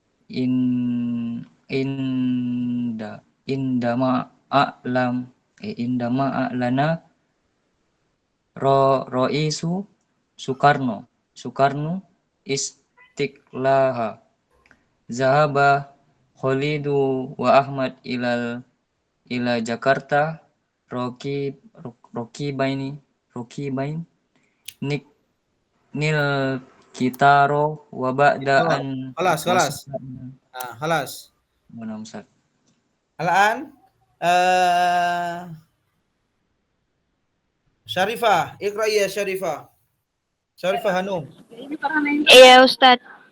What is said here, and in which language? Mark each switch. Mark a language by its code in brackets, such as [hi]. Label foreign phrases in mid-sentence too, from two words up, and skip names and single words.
[ar] عندما أعلن الرئيس سوكارنو استقلالها ذهب خالد وأحمد إلى جاكرتا راكبين القطار وبعد أن خلاص. خلاص. [id] Mana Ustaz? [ar] الآن شريفة، اقرأ يا شريفة. Syarifah Hanum. [id] Iya Ustadz.